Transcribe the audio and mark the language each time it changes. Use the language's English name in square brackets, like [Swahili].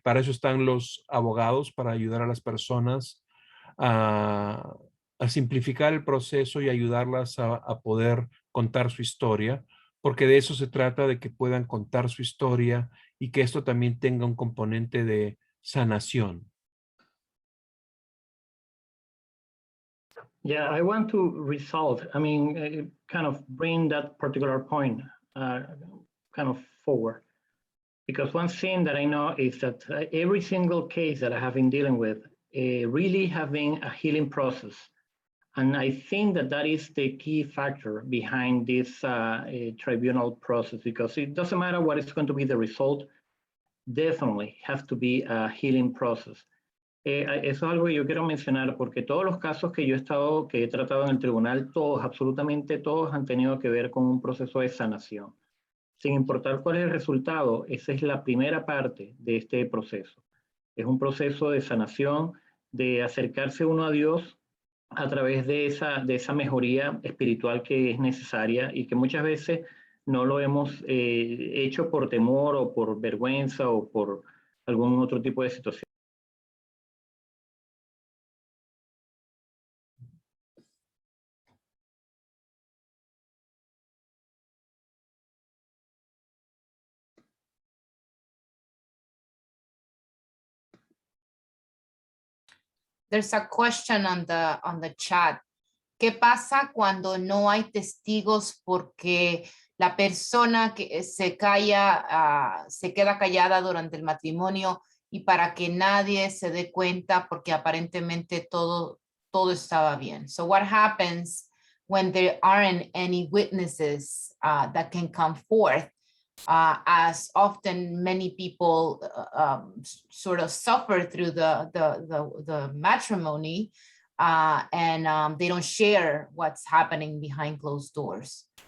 [Spanish] Para eso están los abogados, para ayudar a las personas a simplificar el proceso y ayudarlas a poder contar su historia, porque de eso se trata, de que puedan contar su historia y que esto también tenga un componente de sanación. [English] Yeah, I want to resolve, kind of bring that particular point kind of forward. Because one thing that I know is that every single case that I have been dealing with really have been a healing process. And I think that that is the key factor behind this tribunal process, because it doesn't matter what is going to be the result, definitely have to be a healing process. [Spanish] Eso es algo que yo quiero mencionar, porque todos los casos que he tratado en el tribunal, todos, absolutamente todos, han tenido que ver con un proceso de sanación. Sin importar cuál es el resultado, esa es la primera parte de este proceso. Es un proceso de sanación, de acercarse uno a Dios a través de esa mejoría espiritual que es necesaria y que muchas veces no lo hemos hecho por temor o por vergüenza o por algún otro tipo de situación. [English] There's a question on the chat. [Spanish] ¿Qué pasa cuando no hay testigos porque la persona que se queda callada durante el matrimonio y para que nadie se dé cuenta porque aparentemente todo estaba bien? [English] So what happens when there aren't any witnesses that can come forth? As often many people sort of suffer through the matrimony and they don't share what's happening behind closed doors.